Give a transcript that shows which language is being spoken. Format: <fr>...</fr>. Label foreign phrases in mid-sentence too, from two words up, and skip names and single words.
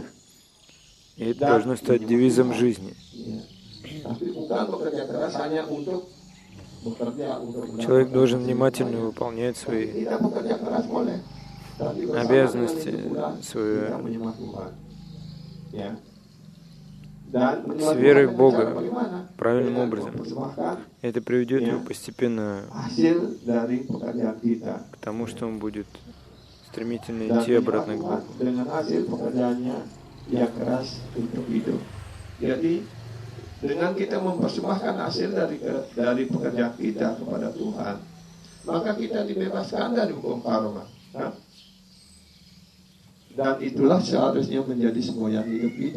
<ru>И это должно стать девизом жизни. Человек должен внимательно выполнять свои обязанности, с верой в Бога, правильным образом. Это приведет его постепенно к тому, что он будет стремительно идти обратно к Богу.</ru> <id>Jadi dengan kita mempersembahkan hasil dari pekerjaan kita kepada Tuhan, maka kita dibebaskan dari hukum karma. Dan itulah seharusnya menjadi semboyan hidup kita.</id>